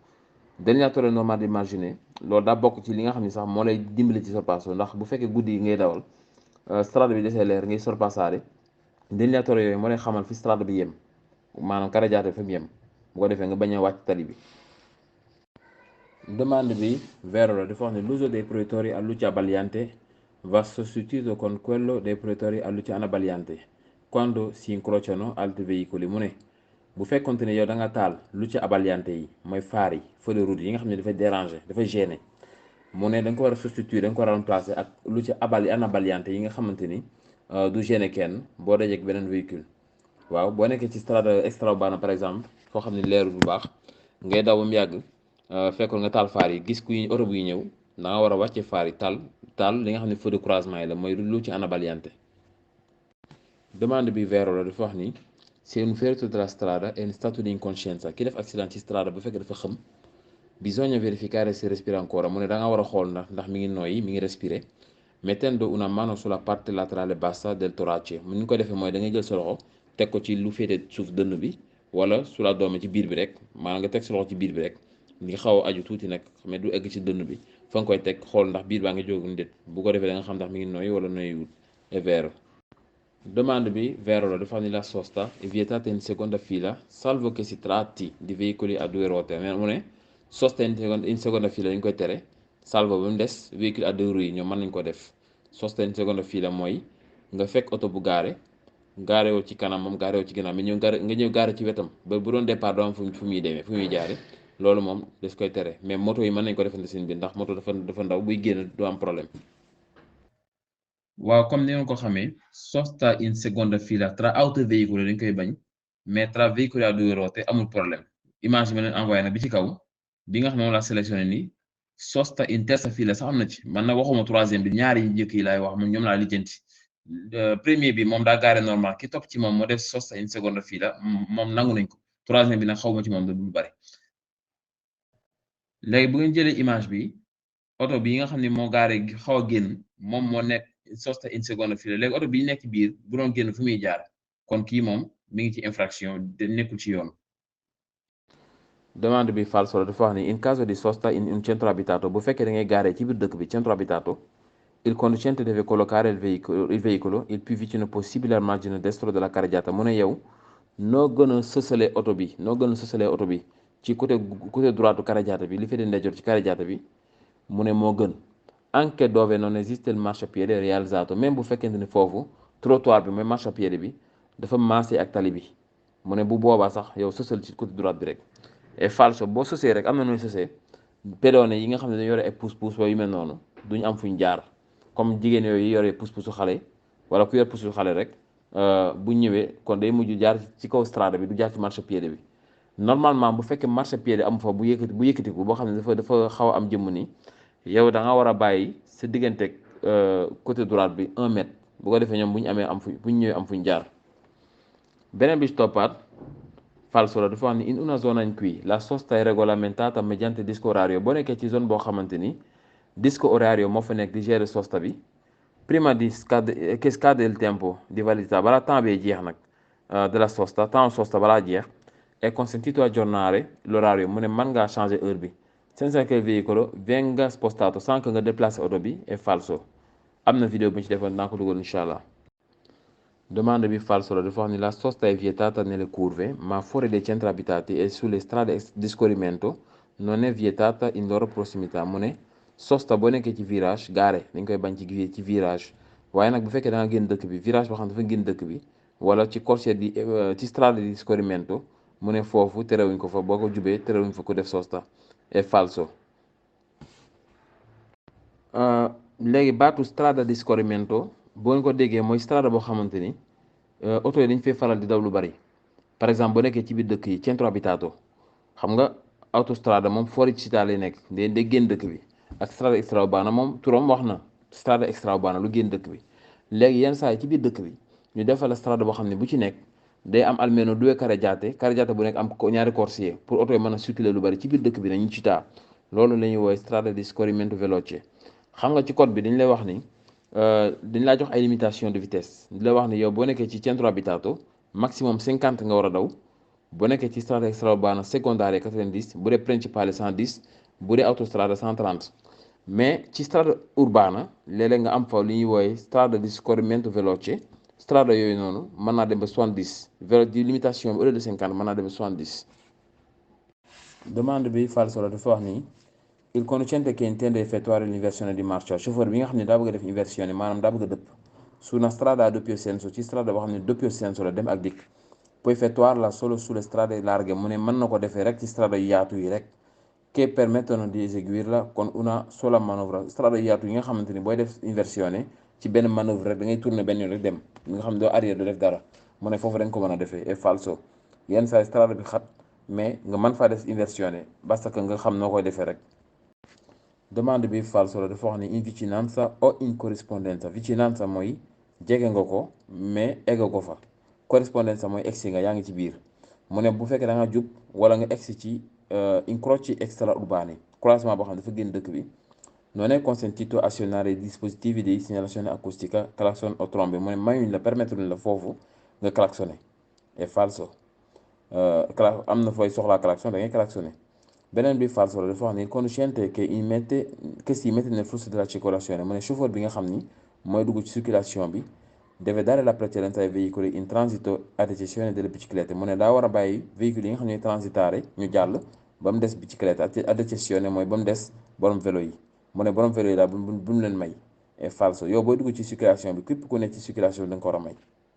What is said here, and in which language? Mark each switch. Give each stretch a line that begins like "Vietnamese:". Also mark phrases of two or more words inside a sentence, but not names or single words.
Italian: Delineatore normale di margine
Wolof: loolu daa bokk ci li nga xam ne sax moo lay dimbali ci sorpasso, ndax bu fekkee guddi yi ngay dawal strada bi desee leer ngay sorpassaare delineatore yooyu moo lay xamal fi strada bi yem, maanaam carreggiata fi mu yem, bu ko defee nga bañ a wàcc tali bi. Domande bi vero la dafa wax ne
Italian: l'uso dei proiettori a luce abbagliante va sostituito con quello dei proiettori a luce anabbagliante quando si incrociano altri veicoli.
Wolof: Mu ne bu fekkonte ne yow da nga taal
Italian: luce abbagliante
Wolof: yi mooy faar yi
French: feu de route
Wolof: yi nga xam ne dafay déranger dafay gêner, mu ne da nga ko war a substituer da nga ko war a remplacer ak
Italian: luce anabbagliante
Wolof: yi nga xamante ni du gêner kenn boo dajeek beneen véhicule. waaw boo nekkee ci
Italian: strada extraurbana
French: par exemple
Wolof: foo xam ne leerul bu baax ngay daw ba mu yàgg fekkoon nga taal faar yi gis kuy oto buy ñëw da nga war a wàcce faar yi taal li nga xam ne
French: feu de croisement
Wolof: yi la mooy
Italian: luce anabbagliante.
Wolof: Domande bi vero la dafa wax ni
Italian: se un ferito della strada è in stato di incoscienza,
Wolof: ki def accident ci strada bu fekkee dafa xam
Italian: bisogna verificare se respira ancora.
Wolof: Mu ne da nga war a xool ndax mi ngi noyyi mi ngi respirer
Italian: mettendo una mano sulla parte laterale bassa del torace.
Wolof: mu ni ko defee mooy da ngay jël sa loxo teg ko ci lu féete suuf dënn bi wala sulla doome ci biir bi rek, maanaam nga teg sa loxo ci biir bi rek ngi xaw a aju tuuti nag mais du egg ci dënn bi, fa nga koy teg xool ndax biir baa ngi jóg ndét, bu ko defee da nga xam ndax mi ngi noyyi wala noyyiwul.
Italian: È vero.
Wolof: Domande bi vero la dafa xam ni
Italian: la sosta è vietata in seconda fila salvo che si tratti di veicoli a due ruote.
Wolof: mu ne
Italian: sosta in seconda fila
Wolof: dañ koy tere salvo ba mu des
French: véhicule à deux roues
Wolof: yi ñoom mën nañ ko def.
Italian: Sosta in seconda fila
Wolof: mooy nga fekk oto bu gaare woo ci kanam moom gaare woo ci ginnaaw mais nga ñëw gaare ci wetam ba bu doon départ doo am fu muy demee fu muy jaare, loolu moom des koy tere, mais moto yi mën nañ ko defante seen biir ndax moto dafa ndaw buy génn du am problème. waaw comme ni nga ko xamee
Italian: sosta in seconda fila tra autoveicoli
Wolof: dañ koy bañ mais
Italian: tra veicoli a due ruote
Wolof: amul problème. image bi ma leen envoyé nag bi ci kaw bi nga xam ne moom laa sélectionné nii
Italian: sosta in terza fila
Wolof: sax am na ci, man nag waxuma troisième bi ñaari njëkk yi laay wax moom ñoom laa lijjanti. premier bi moom daa gaare normal ki topp ci moom moo def
Italian: sosta in seconda fila
Wolof: moom nangu nañ ko, troisième bi nag xaw ma ci moom da du bari. léegi bu ngeen jëlee image bi oto bi nga xam ne moo gaare xaw a génn moom moo nekk
Italian: sosta in seconda fila,
Wolof: léegi oto bi nekk biir bu doon génn fu muy jaar kon kii moom mi ngi ci
French: infraction de
Wolof: nekkul ci yoon. Domande bi falso la dafa wax ni
Italian: in caso di sosta in un centro abitato,
Wolof: bu fekkee da ngay gaaree ci biir dëkk bi
Italian: centro abitato il conducente deve collocare il veicolo il più vicino possibile al margine destro della carreggiata.
Wolof: mu ne yow noo gën a sësalee oto bi ci
French: côté droite
Wolof: carreggiata bi li féete ndeyjoor ci carreggiata bi mu ne moo gën,
Italian: anche dove non esiste il marciapiede realizzato,
Wolof: même bu fekkente ne foofu trottoir bi mooy marciapiede bi dafa maase ak tali bi, mu ne bu boobaa sax yow sësal ci
French: côté droite
Wolof: bi rek. Et falso, boo sësee rek am na nooy sësee pédone yi nga xam ne dañu yore ay pousse-pousse yu mel noonu duñu am fuñ jaar, comme jigéen yooyu yore pousse-pousse xale wala ku yor pousse xale rek bu ñëwee kon day mujj jaar ci kaw strada bi du jaar ci marchepiede bi. normalement bu fekkee marchepiede amu fa bu yëkkatiku boo xam ne dafa xaw a am jëmm ni yow da nga war a bàyyi sa digganteeg
French: côté droite
Wolof: bi 1 mètre, bu ko defee ñoom bu ñu ñëwee am fuñ jaar. beneen bi ci toppaat falso la dafa wax ni
Italian: in una zona in cui la sosta è regolamentata mediante disco orario.
Wolof: boo nekkee ci zone boo xamante ni
Italian: disco orario
Wolof: moo fa nekk di gérer sosta bi
Italian: prima di che scade il tempo di validità,
Wolof: balaa temps bee jeex nag
Italian: della sosta,
Wolof: temps sosta balaa jeex
Italian: è consentito aggiornare l'orario.
Wolof: mu ne mën ngaa changer heure bi
Italian: senza che il veicolo venga spostato,
French: sans que
Wolof: nga déplacer oto bi.
Italian: È falso.
Wolof: am na vidéo bu ñu ci defoon naa ko dugal
Arabic: إن شاء الله.
Wolof: Domande bi falso la dafa wax ni
Italian: la sosta è vietata nelle curve ma fuori dai centri abitati e sulle strade di scorrimento non è vietata in loro prossimità.
Wolof: mu ne sosta boo nekkee ci virage gaare dañ koy bañ ci virage, waaye nag bu fekkee da nga génn dëkk bi virage boo xam ne dafa génn dëkk bi wala ci corsia ci
Italian: strade di scorrimento
Wolof: mu ne foofu terewuñ ko fa boo ko jubee terewuñ fa ku def sosta. È falso. léegi baatu
Italian: strada di scorrimento
Wolof: boo ko déggee mooy strada boo xamante ni oto yi dañ fay faral di daw lu bari.
French: par exemple
Wolof: boo nekkee ci biir dëkk yi
Italian: centro abitato
Wolof: xam nga autostrada moom
Italian: fuori città
Wolof: lay nekk day génn dëkk bi, ak
Italian: strada extraurbana
Wolof: moom turam wax na
Italian: strada extraurbana
Wolof: lu génn dëkk bi. léegi yenn saa yi ci biir dëkk bi ñu defal la strada boo xam ne bu ci nekk day am
Italian: almeno due carreggiate
Wolof: bu nekk am ñaari corsie pour oto yi mën a circuler lu bari ci biir dëkk bi nañu città. loolu la ñuy woowee
Italian: strada di scorrimento veloce.
Wolof: xam nga ci code bi dañ lay wax ni dañ laa jox ay
French: limitation de vitesse
Wolof: di la wax ni yow boo nekkee ci
Italian: centro abitato
Wolof: maximum 50 nga war a daw. boo nekkee ci
Italian: strada extraurbana secondaria
Wolof: 90, bu dee principale 110, bu dee autostrada 130. mais ci
Italian: strada urbana
Wolof: léeg-léeg nga am fa li ñuy wooye
Italian: strada di scorrimento veloce.
Wolof: strada yooyu noonu mën naa dem ba 70, vélo di limitation bi
French: au lieu de
Wolof: 50 mën naa dem ba 70. demande bi falso la dafa wax ni
Italian: il conducente che intende effettuare l'inversione di marcia,
Wolof: chauffeur bi nga xam ne daa bëgg a def inversione maanaam daa bëgg a dëpp
Italian: su una strada a doppio senso
Wolof: ci strada boo xam ne
Italian: doppio senso
Wolof: la dem ak dikk.
Italian: puoi effettuarla solo sulle strade larghe,
Wolof: mu ne mën na ko defee rek ci strada yu yaatu yi rek,
Italian: che permettono di eseguirla con una sola manovra.
Wolof: strada yu yaatu yi nga xamante ni booy def inversione ci benn manœuvre rek da ngay tourner benn yoon rek dem nga xam ne doo arrière doo def dara, mu ne foofu dañ ko mën a defee.
Italian: è falso.
Wolof: yenn saa strada bi xat mais nga mën faa def inversione basta que nga xam noo koy defee rek. demande bi falso la dafa wax ni
Italian: in vicinanza o in corrispondenza.
Wolof: vicinanza mooy jege nga ko mais egga ko fa. corrispondenza mooy egsi nga yaa ngi ci biir. mu ne bu fekkee da nga jub wala nga egsi ci
Italian: incroci extraurbani,
Wolof: croisement boo xam ne dafa génn dëkk bi,
Italian: non è consentito azionare i dispositivi di segnalazione acustica, clacson o trombe.
Wolof: mu ne mayuñ la permettre la foofu nga klaxonné.
Italian: è falso.
Wolof: am na fooy soxlaa klaxon da ngay klaxonné. beneen bi falso la dafa wax ni
Italian: il conducente che si mette nel flusso della circolazione,
Wolof: mu ne chauffeur bi nga xam ni mooy dugg ci circulation bi
Italian: deve dare la precedenza ai veicoli in transito ad eccezione delle biciclette.
Wolof: mu ne daa war a bàyyi véhicule yi nga xam ne transitare ñu jàll ba mu des biciclette
Italian: ad eccezione
Wolof: mooy ba mu des borom vélo yi. mu ne borom vélo yi daal bu mu leen may.
Italian: è falso.
Wolof: yow booy dugg ci circulation bi képp ku nekk ci circulation bi da nga ko war a may.